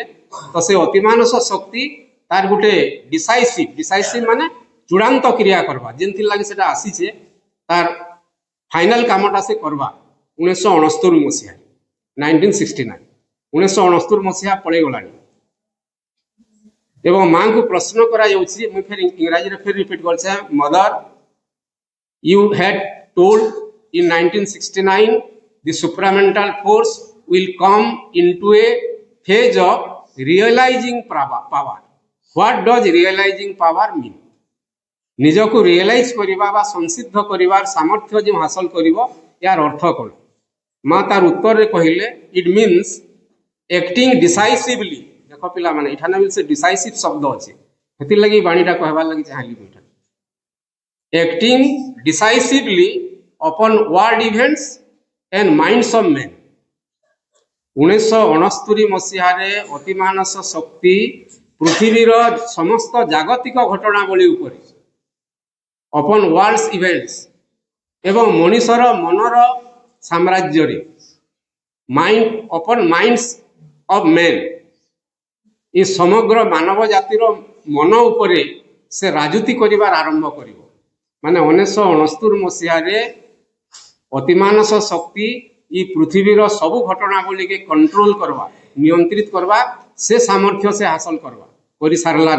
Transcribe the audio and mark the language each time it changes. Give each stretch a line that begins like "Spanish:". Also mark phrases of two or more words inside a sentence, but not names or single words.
Odia: ତ ସେ ଅତିମାନସ ଶକ୍ତି ତାର ଗୋଟେ ଡିସାଇସିଭ ମାନେ ଚୂଡ଼ାନ୍ତ କ୍ରିୟା କରବା, ଯେନ୍ଥିର୍ ଲାଗି ସେଟା ଆସିଛେ ତାର ଫାଇନାଲ କାମଟା ସେ କରବା 1969 ମସିହା 1969 1969 ମସିହା ପଳେଇଗଲାଣି। ଏବଂ ମାଙ୍କୁ ପ୍ରଶ୍ନ କରାଯାଉଛି, ମୁଁ ଫେର ଇଂରାଜୀରେ ଫେର ରିପିଟ୍ କରୁଛେ, ମଦର
English: you had told in 1969 the supramental force will come into a phase of realizing power. What does realizing power mean?
Odia: ନିଜକୁ ରିଏଲାଇଜ କରିବା ବା ସଂସିଦ୍ଧ କରିବାର ସାମର୍ଥ୍ୟ ଯେଉଁ ହାସଲ କରିବ, ଏହାର ଅର୍ଥ କ'ଣ? ମା ତାର ଉତ୍ତରରେ କହିଲେ,
English: it means acting decisively.
Odia: ଦେଖ ପିଲାମାନେ, ଏଠାନେ ବି ସେ ଡିସାଇସିଭ ଶବ୍ଦ ଅଛି, ସେଥିର୍ଲାଗି ବାଣୀଟା କହିବାର ଲାଗି ଚାହିଁଲି ମୁଁ ଏଠା।
English: acting decisively upon world events and minds of men।
Odia: 1969 ମସିହାରେ ଅତିମାନସ ଶକ୍ତି ପୃଥିବୀର ସମସ୍ତ ଜାଗତିକ ଘଟଣାବଳୀ ଉପରେ
English: upon world's events
Odia: ଏବଂ ମଣିଷର ମନର ସାମ୍ରାଜ୍ୟରେ
English: upon minds of men,
Odia: ଏ ସମଗ୍ର ମାନବ ଜାତିର ମନ ଉପରେ ସେ ରାଜୁତି କରିବାର ଆରମ୍ଭ କରିବ। ମାନେ 1969 ମସିହାରେ ଅତିମାନସ ଶକ୍ତି ଇ ପୃଥିବୀର ସବୁ ଘଟଣାବଳୀକେ କଣ୍ଟ୍ରୋଲ କରବା, ନିୟନ୍ତ୍ରିତ କରବା, ସେ ସାମର୍ଥ୍ୟ ସେ ହାସଲ କରବା କରିସାରିଲାନ।